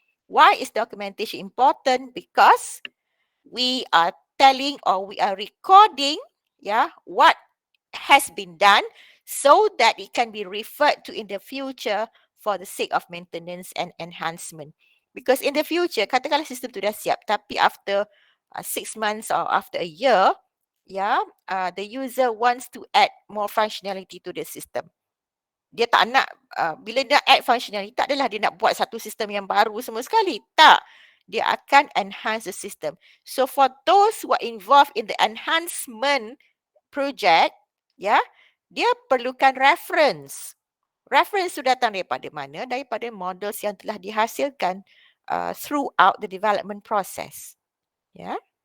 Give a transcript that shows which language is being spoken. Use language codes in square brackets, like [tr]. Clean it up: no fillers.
[en] Why is documentation important? Because we are telling or we are recording, yeah, what has been done so that it can be referred to in the future for the sake of maintenance and enhancement. Because in the future, [ms] katakanlah sistem tu dah siap, tapi [en] after 6 months or after a year, yeah, the user wants to add more functionality to the system. [ms] Dia tak nak, bila dia [en] add functionality, [ms] tak adalah dia nak buat satu sistem yang baru semua sekali. Tak. Dia akan [en] enhance the system. So for those who are involved in the enhancement project, ya, [ms] dia perlukan [en] reference. [ms] Reference tu datang daripada mana? Daripada models yang telah dihasilkan [en] throughout the development process. [ms] Ya.